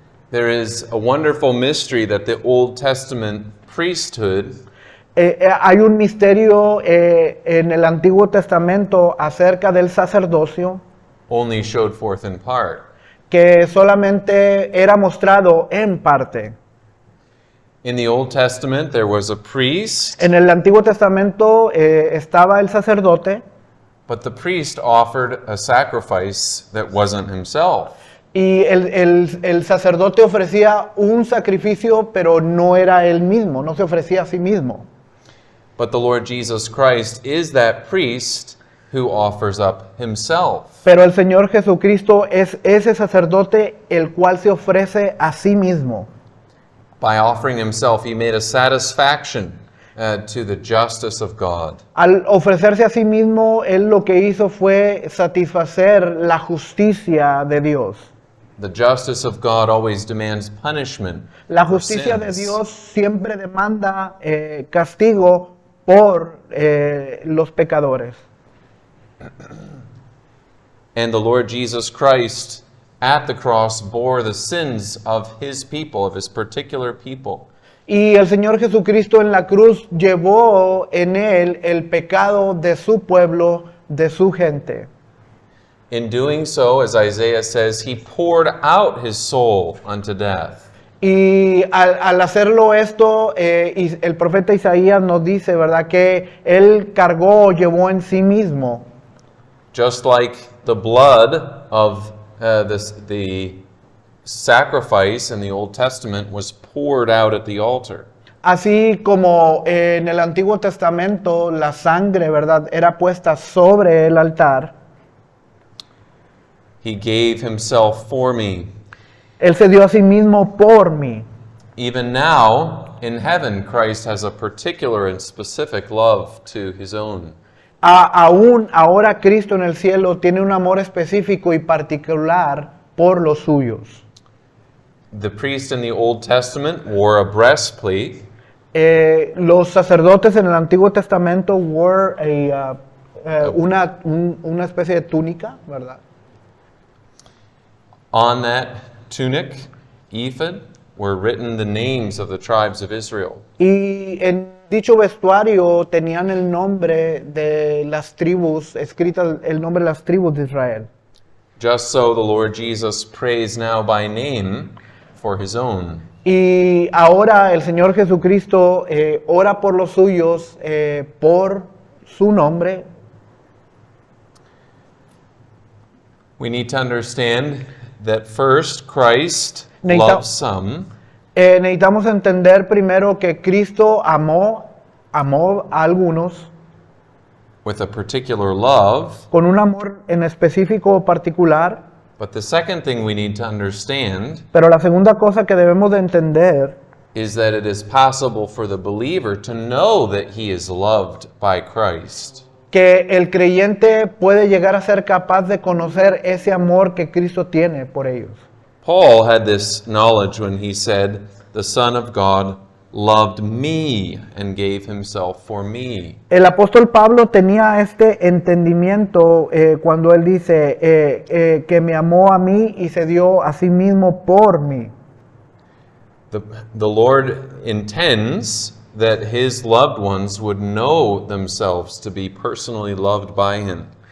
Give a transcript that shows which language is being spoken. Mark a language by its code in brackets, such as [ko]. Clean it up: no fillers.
[en] there is a wonderful mystery that the Old Testament priesthood [es] hay un misterio en el Antiguo Testamento acerca del sacerdocio [en] only showed forth in part. [es] que solamente era mostrado en parte. [en] In the Old Testament, there was a priest, [es] En el Antiguo Testamento estaba el sacerdote [en] but the priest offered a sacrifice that wasn't himself. [es] y el sacerdote ofrecía un sacrificio, pero no era él mismo, no se ofrecía a sí mismo. [en] But the Lord Jesus Christ is that priest who offers up himself. [es] Pero el Señor Jesucristo es ese sacerdote el cual se ofrece a sí mismo. [en] By offering himself, he made a satisfaction to the justice of God. [es] Al ofrecerse a sí mismo, él lo que hizo fue satisfacer la justicia de Dios. [en] The justice of God always demands punishment. [es] La [en] for [es] justicia de [en] sins. [es] Dios siempre demanda castigo por los pecadores. [en] And the Lord Jesus Christ at the cross bore the sins of his people, of his particular people. [es] Y el Señor Jesucristo en la cruz llevó en él el pecado de su pueblo, de su gente. [en] In doing so, as Isaiah says, he poured out his soul unto death. [es] Y al hacerlo esto, y el profeta Isaías nos dice, ¿verdad?, que él cargó, llevó en sí mismo. [en] Just like the blood of the sacrifice in the Old Testament was poured out at the altar. [es] Así como en el Antiguo Testamento la sangre, ¿verdad?, era puesta sobre el altar, [en] He gave himself for me. [es] él se dio a sí mismo por mí. [en] Even now, in heaven, Christ has a particular and specific love to his own. [es] Aún ahora Cristo en el cielo tiene un amor específico y particular por los suyos. [en] The priest in the Old Testament wore a breastplate, [es] Los sacerdotes en el Antiguo Testamento [en] wore [es] una especie de túnica, ¿verdad? [en] On that tunic, ephod, were written the names of the tribes of Israel. [es] Y en dicho vestuario tenían el nombre de las tribus, escrita el nombre de las tribus de Israel. [en] Just so the Lord Jesus prays now by name for his own. [es] Y ahora el Señor Jesucristo ora por los suyos, por su nombre. [en] We need to understand that first, Christ [es] Necesita- [en] loves some, [es] Necesitamos entender primero que Cristo amó a algunos [en] with a particular love. [es] con un amor en específico o particular, [en] But the second thing we need to understand [es] pero la segunda cosa que debemos de entender [en] is that it is possible for the believer to know that he is loved by Christ. [es] que el creyente puede llegar a ser capaz de conocer ese amor que Cristo tiene por ellos. [en] Paul had this knowledge when he said, "The Son of God loved me and gave himself for me." [es] El apóstol Pablo tenía este entendimiento cuando él dice que me amó a mí y se dio a sí mismo por mí. [en] The Lord intends that his loved ones would know themselves to be personally loved by him.